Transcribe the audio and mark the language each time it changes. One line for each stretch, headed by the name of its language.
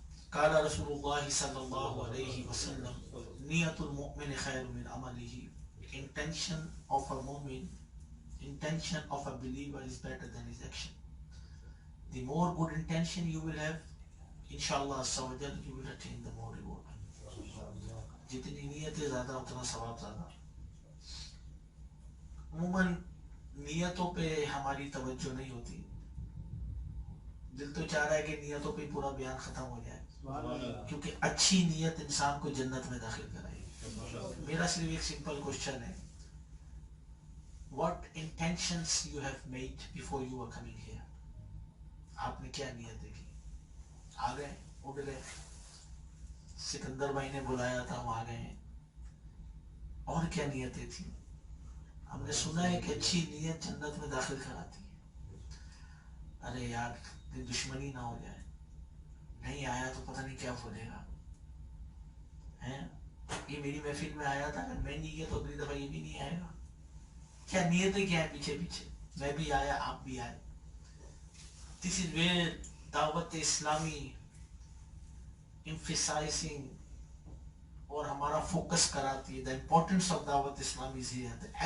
Arabic: قال رسول اللہ صلی اللہ علیہ وسلم نیت المؤمن خیر من عملہ.
English: Intention of a mu'min, intention of a believer is better than his action. The more good intention you will have, inshallah you will attain the more reward.
Urdu: جتنی نیتیں زیادہ اتنا ثواب زیادہ. عموماً نیتوں پہ ہماری توجہ نہیں ہوتی. دل تو چاہ رہا ہے کہ نیتوں پہ پورا بیان ختم ہو جائے، کیونکہ اچھی نیت انسان کو جنت میں داخل کرائے. میرا صرف ایک سمپل کوشچن ہے،
English: what intentions you have made before you were coming here.
Urdu: آپ نے کیا نیت دیکھی؟ آ گئے، اٹھ گئے، سکندر بھائی نے بلایا تھا وہ آ گئے ہیں، اور کیا نیتیں تھیں؟ ہم نے سنا ہے کہ اچھی نیت جنت میں داخل کراتی ہے. ارے یار دشمنی نہ ہو جائے، نہیں آیا تو پتہ نہیں کیا بولے گا. یہ میری محفل میں آیا تھا، اگر میں نہیں گیا تو اگلی دفعہ یہ بھی نہیں آئے گا. کیا نیتیں کیا ہے پیچھے پیچھے؟ میں بھی آیا، آپ بھی آئے.
English: This is where Dawat Islami emphasizing
Urdu: اور ہمارا فوکس کراتی ہے.
English: The importance of Dawat Islami is here.